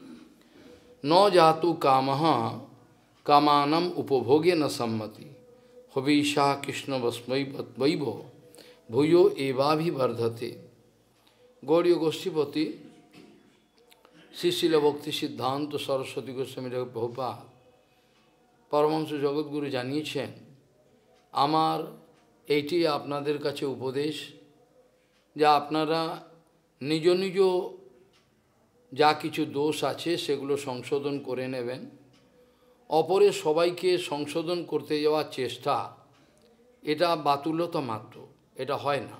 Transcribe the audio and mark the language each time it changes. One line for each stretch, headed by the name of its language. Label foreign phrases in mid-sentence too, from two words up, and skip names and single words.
Sanskrit: न जातु कामः कामानम उपभोगे न सम्मति हविषा कृष्ण वस्मैवो भूयो एवाभिवर्धते।
Bangla: गौड़ीय गोष्ठीपति श्री शिल भक्ति सिद्धांत सरस्वती गोस्वामी प्रभुपाद परमहंस जगद्गुरु জানিয়েছেন, আমার এইটি আপনাদের কাছে উপদেশ যে আপনারা নিজ নিজ যা কিছু দোষ আছে সেগুলো সংশোধন করে নেবেন। অপরের সবাইকে সংশোধন করতে যাওয়ার চেষ্টা এটা বাতুলতা মাত্র, এটা হয় না।